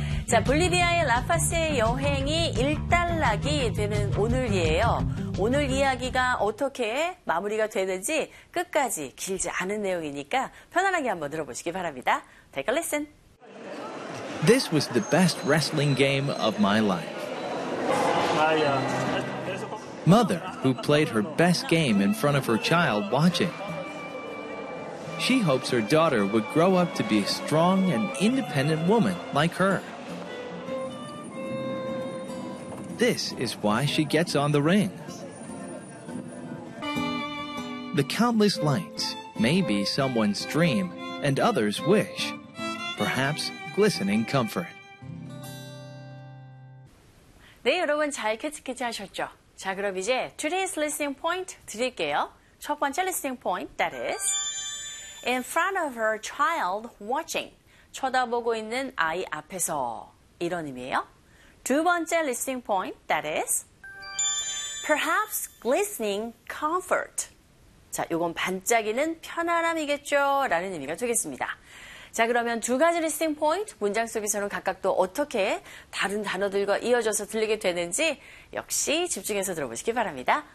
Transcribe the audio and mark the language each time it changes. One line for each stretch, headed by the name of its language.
Korean: 자, 볼리비아의 라파스의 여행이 일단락이 되는 오늘이에요. 오늘 이야기가 어떻게 마무리가 되는지 끝까지 길지 않은 내용이니까 편안하게 한번 들어보시기 바랍니다.
English: Take a listen. This was the best wrestling game of my life. Mother, who played her best game in front of her child watching. She hopes her daughter would grow up to be a strong and independent woman like her. This is why she gets on the ring. The countless lights may be someone's dream and others' wish. Perhaps glistening comfort.
Korean: 네, 여러분 잘 캐치 하셨죠? 자, 그럼 이제
English: today's listening point
Korean: 드릴게요. 첫 번째 listening point,
English: that is, in front of her child watching,
Korean: 쳐다보고 있는 아이 앞에서, 이런 의미예요. 두 번째
English: listening point, that is, perhaps glistening comfort.
Korean: 자, 이건 반짝이는 편안함이겠죠? 라는 의미가 되겠습니다. 자, 그러면 두 가지 리스팅 포인트, 문장 속에서는 각각 또 어떻게 다른 단어들과 이어져서 들리게 되는지 역시 집중해서 들어보시기 바랍니다.